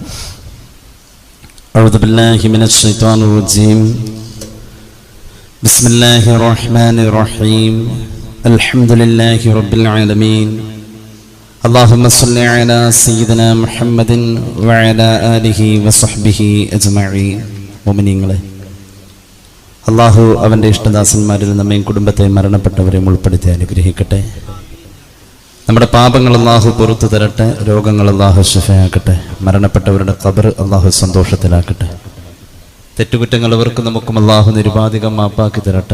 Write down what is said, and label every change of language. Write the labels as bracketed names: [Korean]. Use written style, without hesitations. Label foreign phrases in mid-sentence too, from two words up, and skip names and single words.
[Arabic] أعوذ بالله من الشيطان الرجيم. بسم الله الرحمن الرحيم. الحمد لله رب العالمين. اللهم صل على سيدنا محمد وعلى آله وصحبه أجمعين. [Malayalam] മുഅ്മിനീങ്ങളെ, അള്ളാഹു അവൻ്റെ ഇഷ്ടദാസന്മാരിൽ നമ്മയും കുടുംബത്തെയും മരണപ്പെട്ടവരെയും ഉൾപ്പെടുത്തി അനുഗ്രഹിക്കട്ടെ. നമ്മുടെ പാപങ്ങൾ അള്ളാഹു പുറത്തു തരട്ടെ. രോഗങ്ങൾ അള്ളാഹു ശിഫയാക്കട്ടെ. മരണപ്പെട്ടവരുടെ ഖബർ അള്ളാഹു സന്തോഷത്തിലാക്കട്ടെ. തെറ്റുകുറ്റങ്ങൾ അവർക്കും നമുക്കും അള്ളാഹു നിരുപാധികം മാപ്പാക്കി തരട്ടെ.